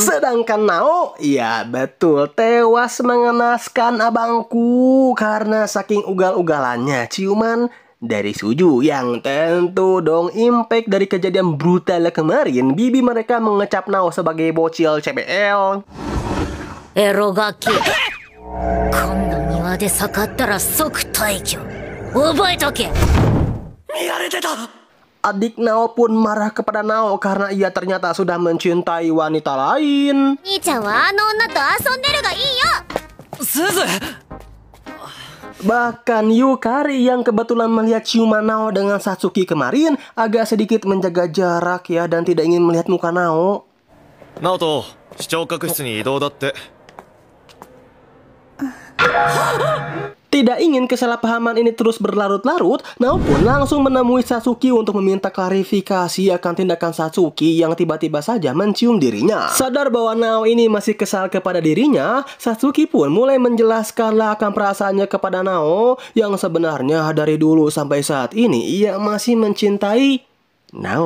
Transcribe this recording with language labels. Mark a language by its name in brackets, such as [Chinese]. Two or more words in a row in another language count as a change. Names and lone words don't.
[Indonesian] Sedangkan Nao, ya betul, tewas mengenaskan abangku karena saking ugal-ugalannya ciuman dari Suju yang tentu dong impact dari kejadian brutal kemarin. Bibi mereka mengecap Nao sebagai bocil CBL. [Japanese] エロガキ今度庭で盛ったら即退去覚えとけ [Indonesian] Adik Nao pun marah kepada Nao karena ia ternyata sudah mencintai wanita lain. [Japanese] 兄ちゃんはあの女と遊んでるがいいよすず。 [Indonesian] Bahkan Yukari yang kebetulan melihat ciuman Nao dengan Satsuki kemarin agak sedikit menjaga jarak ya dan tidak ingin melihat muka Nao. [Japanese] ナオト、視聴覚室に移動だって。 [Indonesian] Tidak ingin kesalahpahaman ini terus berlarut-larut, Nao pun langsung menemui Satsuki untuk meminta klarifikasi akan tindakan Satsuki yang tiba-tiba saja mencium dirinya. Sadar bahwa Nao ini masih kesal kepada dirinya, Satsuki pun mulai menjelaskanlah akan perasaannya kepada Nao yang sebenarnya dari dulu sampai saat ini ia masih mencintai Nao.